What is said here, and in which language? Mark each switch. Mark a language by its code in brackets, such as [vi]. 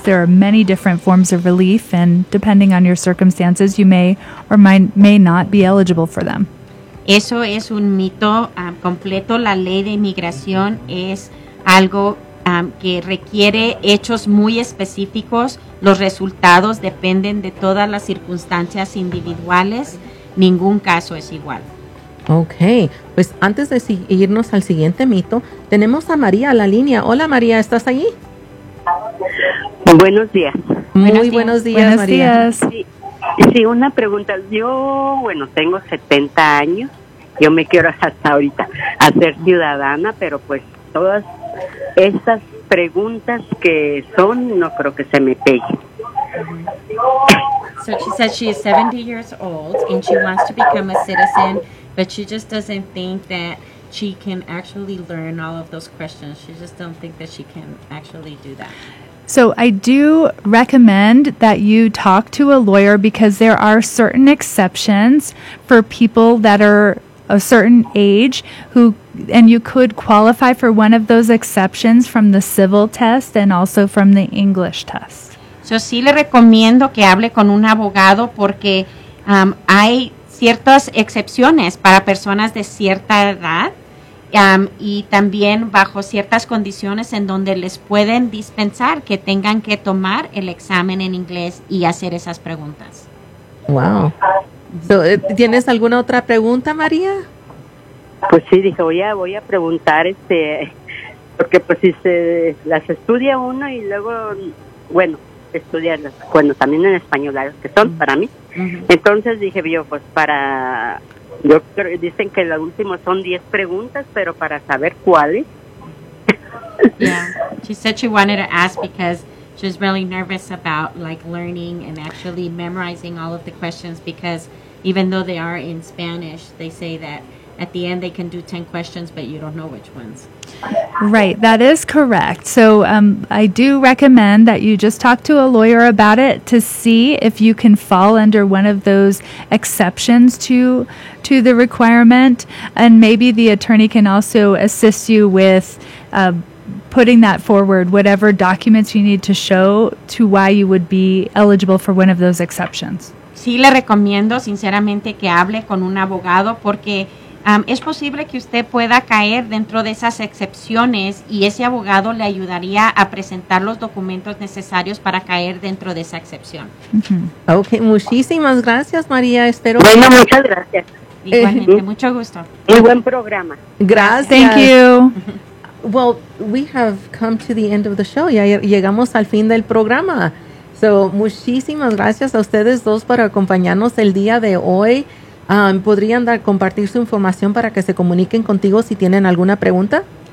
[en] There are many different forms of relief, and depending on your circumstances, you may or may not be eligible for them. [es] Eso es un mito completo. La ley de inmigración es algo que requiere hechos muy específicos. Los resultados dependen de todas las circunstancias individuales. Ningún caso es igual. Ok, pues antes de irnos al siguiente mito, tenemos a María a la línea. Hola María, ¿estás ahí? Buenos días. Buenos días, María. Sí, una pregunta. Yo, bueno, tengo 70 años. Yo me quiero hasta ahorita hacer ciudadana, pero pues todas estas preguntas que son, no creo que se me peguen. [en] So she says she is 70 years old and she wants to become a citizen, but she just doesn't think that she can actually learn all of those questions. She just don't think that she can actually do that. So I do recommend that you talk to a lawyer, because there are certain exceptions for people that are a certain age who, and you could qualify for one of those exceptions from the civil test and also from the English test. [es] Yo sí le recomiendo que hable con un abogado, porque hay ciertas excepciones para personas de cierta edad y también bajo ciertas condiciones en donde les pueden dispensar que tengan que tomar el examen en inglés y hacer esas preguntas. Wow. So, ¿tienes alguna otra pregunta, María? Pues sí, dije, voy a preguntar, porque pues si se las estudia uno y luego, bueno, estudiarlas, bueno, también en español, que son para mí. Uh-huh. Entonces dije yo, pues para, yo creo, dicen que lo último son 10 preguntas, pero para saber cuáles. [en] Yeah, she said she wanted to ask because she's really nervous about like learning and actually memorizing all of the questions, because even though they are in Spanish, they say that at the end they can do 10 questions, but you don't know which ones. Right, that is correct. So I do recommend that you just talk to a lawyer about it to see if you can fall under one of those exceptions to the requirement. And maybe the attorney can also assist you with putting that forward, whatever documents you need to show to why you would be eligible for one of those exceptions. [es] Sí, le recomiendo sinceramente que hable con un abogado, porque es posible que usted pueda caer dentro de esas excepciones, y ese abogado le ayudaría a presentar los documentos necesarios para caer dentro de esa excepción. Mm-hmm. Okay, muchísimas gracias, María. Espero. Bueno, que muchas gracias. Igualmente, mucho gusto. Y buen programa. Gracias. [en] Thank you. Well, we have come to the end of the show. [es] Ya llegamos al fin del programa. So, muchísimas gracias a ustedes dos por acompañarnos el día de hoy. ¿Podrían compartir su información para que se comuniquen contigo si tienen alguna pregunta?